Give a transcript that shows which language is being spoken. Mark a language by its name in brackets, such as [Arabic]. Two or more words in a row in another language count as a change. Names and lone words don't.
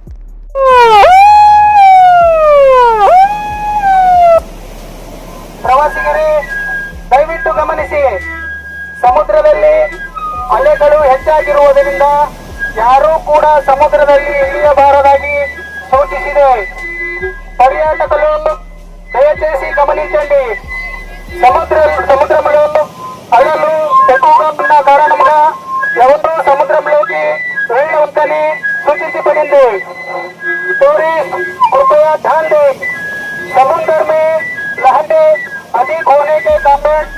[Kannada] ಪ್ರವಾಸಿಗರೇ ದಯವಿಟ್ಟು ಗಮನಿಸಿ, ಸಮುದ್ರದಲ್ಲಿ ಅಲೆಗಳು ಹೆಚ್ಚಾಗಿರುವುದರಿಂದ ಯಾರೂ ಕೂಡ ಸಮುದ್ರದಲ್ಲಿ ಇಳಿಯಬಾರದಾಗಿ ಸೂಚಿಸಿದೆ. [Telugu] పర్యాటకులు దయచేసి గమనించండి. సముద్రంలో అలలు ఎక్కువగా ఉన్న కారణంగా ఎవరూ సముద్రంలోకి వెళ్ళవద్దని సూచించబడింది. [Hindi] टूरिस्ट कृपया ध्यान दें, समुद्र में लहरें अधिक होने के कारण